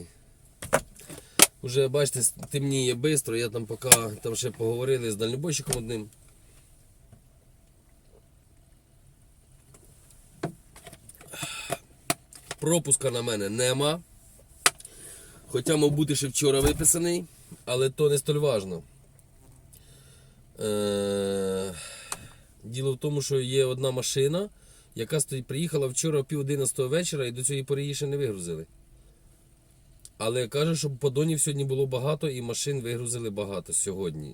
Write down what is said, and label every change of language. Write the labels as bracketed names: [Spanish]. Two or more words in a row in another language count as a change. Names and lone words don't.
[Ukrainian] Уже, бачите, темніє швидко, я там поки там ще поговорили з дальнобойщиком одним. Пропуска на мене нема. Хоча, мав бути ще вчора виписаний, але то [Russian] не столь важно. [Ukrainian] Діло в тому, що є одна машина, яка приїхала вчора о 10:30 вечора і до цієї пори її ще не вигрузили. Але каже, що подонів сьогодні було багато і машин вигрузили багато сьогодні.